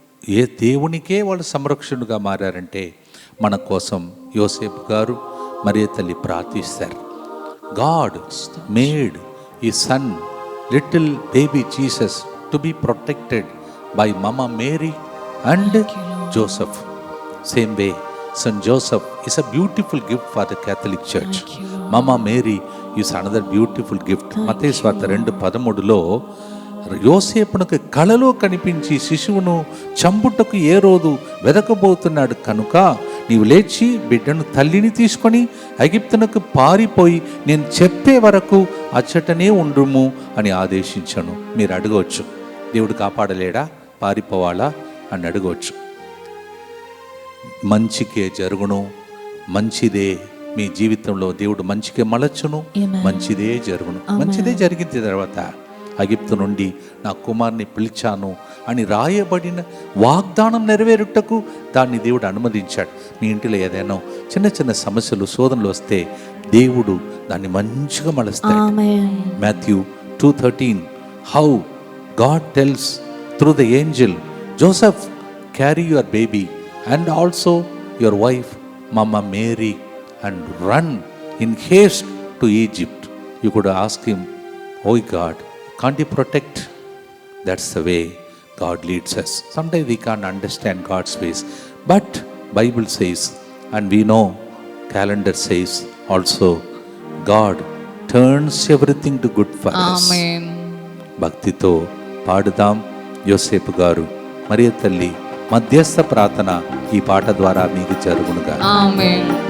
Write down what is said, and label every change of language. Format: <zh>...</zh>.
<te>ఏ దేవునికే వాళ్ళు సంరక్షణగా మారారంటే మన కోసం యోసేపు గారు మరియ తల్లి ప్రార్థిస్తారు.</te> <en>God made ఈ son little baby Jesus to be protected by mama Mary and Joseph. Same way Saint Joseph is a beautiful gift for the Catholic Church. Mama Mary is another beautiful gift.</en> <te>మత్తయి సువార్త 2:13లో యోసేపునకు కలలో కనిపించి శిశువును చంపుటకు ఏ రోజు వెదకబోతున్నాడు కనుక నీవు లేచి బిడ్డను తల్లిని తీసుకొని ఐగుప్తునకు పారిపోయి నేను చెప్పే వరకు అచ్చటనే ఉండుము అని ఆదేశించాను. మీరు అడగవచ్చు, దేవుడు కాపాడలేడా, పారిపోవాలా అని అడగవచ్చు. మంచికే జరుగును, మంచిదే మీ జీవితంలో దేవుడు మంచికే మలచును, మంచిదే జరుగును. మంచిదే జరిగిన తర్వాత ఐగుప్తు నుండి నా కుమారుని పిలిచాను అని రాయబడిన వాగ్దానం నెరవేరుటకు దాన్ని దేవుడు అనుమతించాడు. మీ ఇంటిలో ఏదైనా చిన్న చిన్న సమస్యలు శోధనలు వస్తే దేవుడు దాన్ని మంచిగా మలుస్తాడు.</te> <en>Matthew 2:13 how God tells through the angel, Joseph carry your baby and also your wife Mama Mary and run in haste to Egypt. You could ask him, oh God, can't you protect? That's the way God leads us. Sometimes we can't understand God's ways, but Bible says, and we know calendar says also, God turns everything to good for us.</en> <te>Amen. భక్తితో పాడుదాం. యోసేపు గారు మరియ తల్లి మధ్యస్థ ప్రార్థన ఈ పాట ద్వారా మీకు జరుగునుగా. ఆమేన్.</te>